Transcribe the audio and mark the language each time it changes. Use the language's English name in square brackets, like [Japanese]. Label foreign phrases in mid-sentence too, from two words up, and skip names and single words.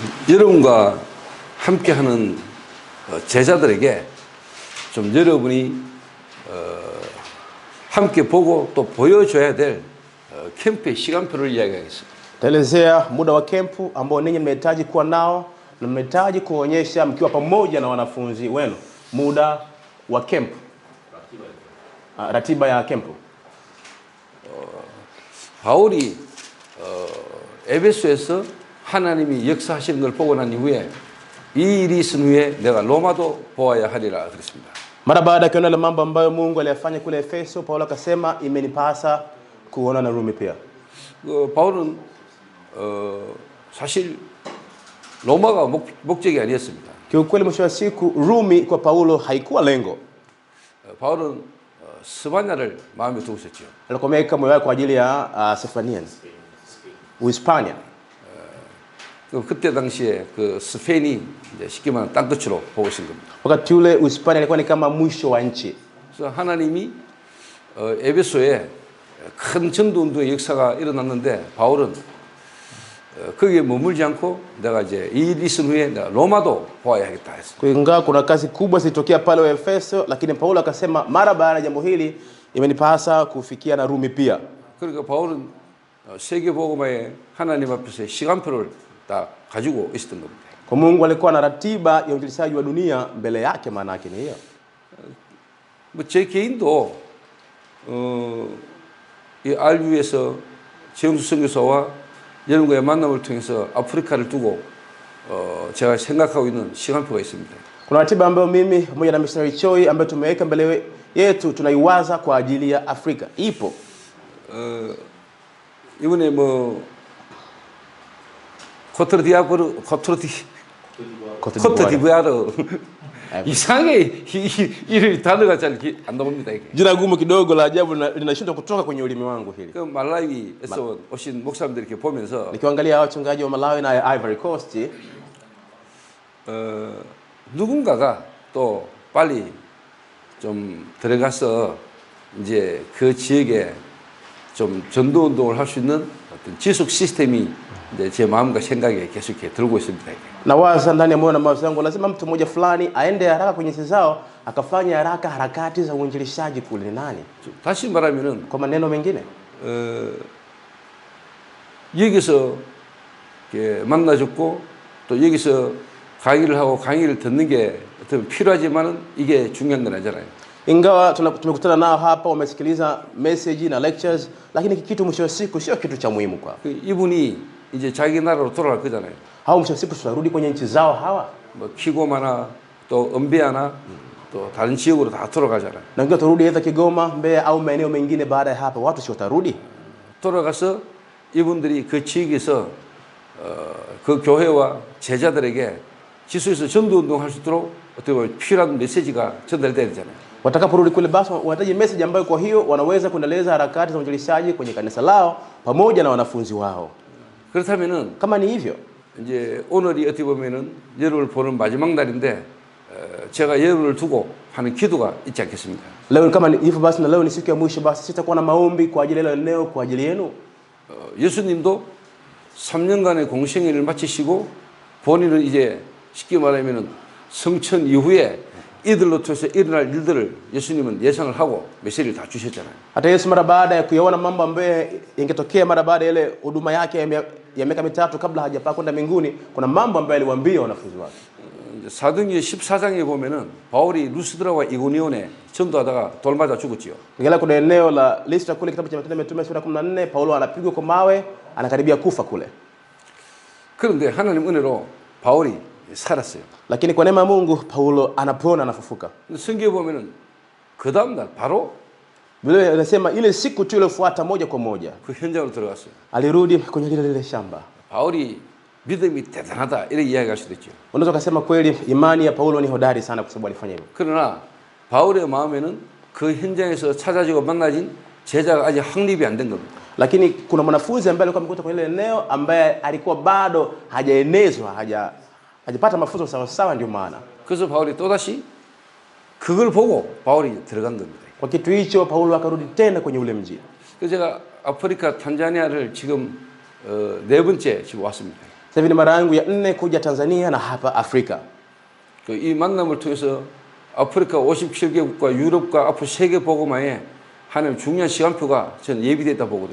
[Korean] 여러분과 함께하는 제자들에게 좀 여러분이 함께 보고 또 보여줘야 될 캠프의 시간표를 이야기하겠습니다. [Swahili] Taelezea muda wa kempu ambao ninyi mmehitaji kuwa nao na mmehitaji kuonyesha mkiwa pamoja na wanafunzi wenu muda wa kempu. Ratiba ya kempu. [Korean] 바울이 에베소에서 하나님이 역사하시는 걸 보고 난 이후에 이 일이 있은 후에 내가 로마도 보아야 하리라 그랬습니다. [Swahili] Mara baada ya kuona ile mambo ambayo Mungu aliyafanya kule Efeso, Paulo akasema imenipasa kuona na Rumi pia. [Korean] 바울은 사실 로마가 목적이 아니었습니다. [Swahili] Kiukweli mwisho wa siku Rumi kwa Paulo haikuwa lengo. [Korean] 바울은 스바냐를 마음에 두고 있었죠. [Swahili] Alikuwa ameweka moyo wake kwa ajili ya Sefania, Uhispania. [Korean] 그때 당시에 그 스페인이 이제 쉽게 말하면 땅끝으로 보고 있는 겁니다. [Swahili] Wakati ule Uhispania ilikuwa ni kama mwisho wa nchi. [Korean] 그래서 하나님이 에베소에 큰 전도 운동의 역사가 일어났는데 바울은 거기에 머물지 않고 내가 이제 이 일이 있은 후에 내가 로마도 보아야 하겠다 했어요. [Swahili] Ingawa kuna kazi kubwa zilitokea pale Efeso, lakini Paulo akasema mara baada ya jambo hili imenipasa kufikia na Rumi pia. [Korean] 그러니까 바울은 세계 복음화에 하나님 앞에서 시간표를 다 가지고 있었던 겁니다. [Swahili] Kwa Mungu alikuwa na ratiba ya uinjilishaji wa dunia mbele yake, maana yake ni hiyo. [Korean] 제 개인도 이 RU에서 최영수 선교사와 여러분과의 만남을 통해서 아프리카를 두고 제가 생각하고 있는 시간표가 있습니다. [Swahili] Kuna ratiba ambayo mimi pamoja na Missionary Choi ambayo tumeweka mbele yetu tunaiwaza kwa ajili ya Afrika. Ipo. [Korean] 이번에 뭐 코트디부아르 이상하게 이 단어가 잘 안 나옵니다. 이게. [Swahili] Jina gumu kidogo la ajabu linashindwa kutoka kwenye ulimi wangu hili. [Korean] 그 말라위에서 오신 목사님들 이렇게 보면서 [Swahili] nikiangalia wachungaji wa Malawi na Ivory Coast, [Korean] 누군가가 또 빨리 좀 들어가서 이제 그 지역에 좀 전도 운동을 할 수 있는 어떤 지속 시스템이 이제 제 마음과 생각에 계속 이렇게 들고 있습니다. [Swahili] nawaza ndani ya moyo na mawazo yangu lazima mtu mmoja fulani aende haraka kwenye nchi zao akafanya haraka harakati za uinjilishaji kule. Ni nani? [Korean] 다시 말하면은 [Swahili] Kwa maneno mengine, [Korean] 여기서 이렇게 만나줬고 또 여기서 강의를 하고 강의를 듣는 게 어떤 필요하지만은 이게 중요한 건 아니잖아요. [Swahili] ingawa tumekutana nao hapa wamesikiliza message na lectures, lakini kitu mwisho wa siku sio kitu cha muhimu kwao. [Korean] 이분이 이제 자기 나라로 돌아갈 거잖아요. [Swahili] Hao mwisho wa siku tutarudi kwenye nchi zao hawa. [Korean] 뭐 키고마나 또 은비아나 또 다른 지역으로 다 돌아가잖아요. [Swahili] Na ingawa turudi aidha Kigoma, Mbeya au maeneo mengine baada ya hapa, watu sio watarudi. [Korean] 돌아가서 이분들이 그 지역에서 그 교회와 제자들에게 지수에서 전도 운동할 수 있도록 어떻게 보면 필요한 메시지가 전달돼야 되잖아요. [Swahili] Watakaporudi kule basi wanahitaji message ambayo kwa hiyo wanaweza kuendeleza harakati za uinjilishaji kwenye kanisa lao pamoja na wanafunzi wao. [Korean] 그렇다면은 [Swahili] Kama ni hivyo, [Korean] 이제 오늘이 어떻게 보면은 여러분을 보는 마지막 날인데 제가 여러분을 두고 하는 기도가 있지 않겠습니까? [Swahili] leo kama ni hivyo basi na leo ni siku ya mwisho, basi sitakuwa na maombi kwa ajili ya eneo kwa ajili yenu. [Korean] 예수님도 3년간의 공생애를 마치시고 본인은 이제 쉽게 말하면은 성천 이후에 이들로 통해서 일어날 일들을 예수님은 예상을 하고 메시지를 다 주셨잖아요. [Swahili] Hata Yesu mara baada ya kuyaona mambo ambayo yangetokea mara baada ya ile huduma yake ya miaka mitatu kabla hajapaa kwenda mbinguni, kuna mambo ambayo aliwaambia wanafunzi wake. [Korean] 사도행전 14장에 보면은 바울이 루스드라와 이고니온에 전도하다가 돌 맞아 죽었지요. [Swahili] Ngela kuna eneo la Listra kule, kitabu cha Matendo ya Mitume sura 14, Paulo anapigwa kwa mawe, anakaribia kufa kule. [Korean] 그런데 하나님 은혜로 바울이 살았어요. [Swahili] Lakini kwa neema ya Mungu Paulo anapona, anafufuka. [Korean] 성경에 보면은 그 다음 날 바로 [Swahili] Biblia inasema ile siku tu iliyofuata moja kwa moja [Korean] 그 현장으로 들어갔어요. [Swahili] alirudi kwenye lile shamba. [Korean] 바울이 믿음이 대단하다 이렇게 이야기할 수도 있죠. [Swahili] Unaweza kusema kweli imani ya Paulo ni hodari sana kwa sababu alifanya hivyo. [Korean] 그러나 바울의 마음에는 그 현장에서 찾아지고 만나진 제자가 아직 확립이 안 된 겁니다. [Swahili] Lakini kuna mwanafunzi ambaye alikuwa amekuta kwenye ile eneo ambaye alikuwa bado hajaenezwa, hajapata mafunzo sawa sawa, ndio maana. [Korean] 그래서 바울이 또다시 그걸 보고 바울이 들어간 겁니다. [Swahili] Kwa kitu hicho Paulo akarudi tena kwenye ule mji. [Korean] 그래서 제가 아프리카 탄자니아를 지금 네 번째 지금 왔습니다. [Swahili] Sasa hivi ni mara yangu ya 4 kuja Tanzania na hapa Afrika. [Korean] 이 만남을 통해서 아프리카 57개국과 유럽과 앞으로 세계 복음화에 하나님 중요한 시간표가 저는 예비됐다 보거든요.